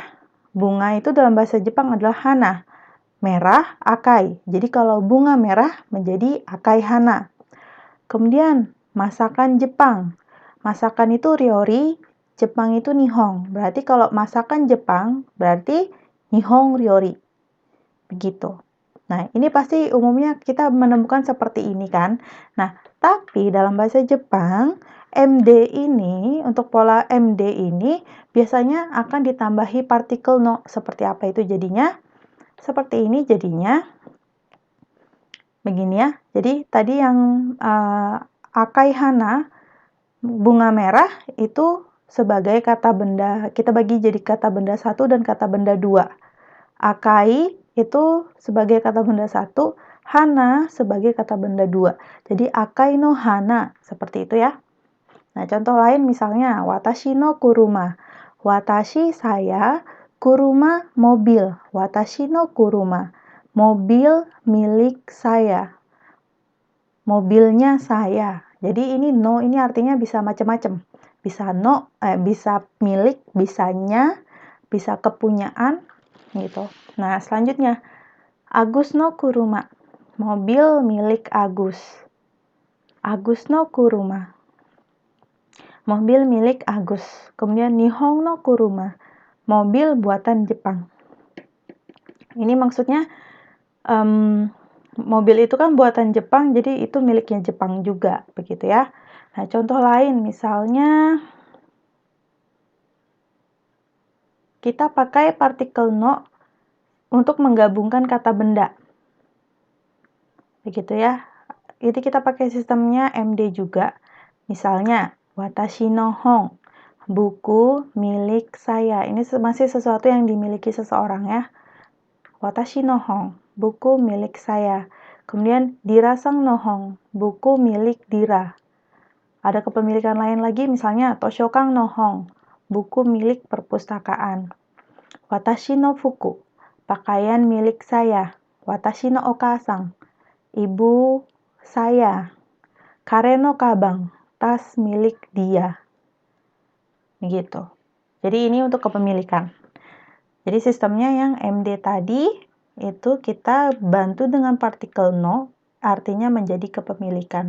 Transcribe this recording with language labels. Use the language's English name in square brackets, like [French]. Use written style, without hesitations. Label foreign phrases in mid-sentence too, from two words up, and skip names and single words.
[Indonesian] Bunga itu dalam bahasa Jepang adalah hana. Merah, akai. Jadi, kalau bunga merah menjadi [Japanese] 赤い花. [Indonesian] Kemudian, masakan Jepang. Masakan itu ryori, Jepang itu nihong. Berarti kalau masakan Jepang, berarti [Japanese] 日本料理. [Indonesian] Begitu. Nah, ini pasti umumnya kita menemukan seperti ini kan. Nah, tapi dalam bahasa Jepang, MD ini, untuk pola MD ini, biasanya akan ditambahi partikel no. Seperti apa itu jadinya? Seperti ini jadinya. Begini ya. Jadi, tadi yang [Japanese] 赤い花, [Indonesian] bunga merah itu sebagai kata benda, kita bagi jadi kata benda 1 dan kata benda 2. Akai itu sebagai kata benda 1, hana sebagai kata benda 2. Jadi [Japanese] 赤いの花, [Indonesian] seperti itu ya. Nah, contoh lain misalnya [Japanese] 私の車. [Indonesian] Watashi saya, kuruma mobil. [Japanese] 私の車. [Indonesian] Mobil milik saya. Mobilnya saya. Jadi ini no ini artinya bisa macam-macam. Bisa no, bisa milik, bisanya, bisa kepunyaan gitu. Nah, selanjutnya [Japanese] アグスの車. [Indonesian] Mobil milik Agus. [Japanese] アグスの車. [Indonesian] Mobil milik Agus. Kemudian [Japanese] 日本の車. [Indonesian] Mobil buatan Jepang. Ini maksudnya mobil itu kan buatan Jepang, jadi itu miliknya Jepang juga, begitu ya. Nah, contoh lain misalnya kita pakai partikel no untuk menggabungkan kata benda. Begitu ya. Jadi kita pakai sistemnya MD juga. Misalnya, [Japanese] 私の本, [Indonesian] buku milik saya. Ini masih sesuatu yang dimiliki seseorang ya. [Japanese] 私の本, [Indonesian] buku milik saya. [Japanese] Kemudian ディラさんの本, [Indonesian] buku milik Dira. Ada kepemilikan lain lagi misalnya [Japanese] 図書館の本, [Indonesian] buku milik perpustakaan. [Japanese] 私の服, [Indonesian] pakaian milik saya. [Japanese] 私のお母さん, [Indonesian] ibu saya. [Japanese] 彼の鞄, [Indonesian] tas milik dia. Begitu. Jadi ini untuk kepemilikan. Jadi sistemnya yang MD tadi itu kita bantu dengan partikel no, artinya menjadi kepemilikan.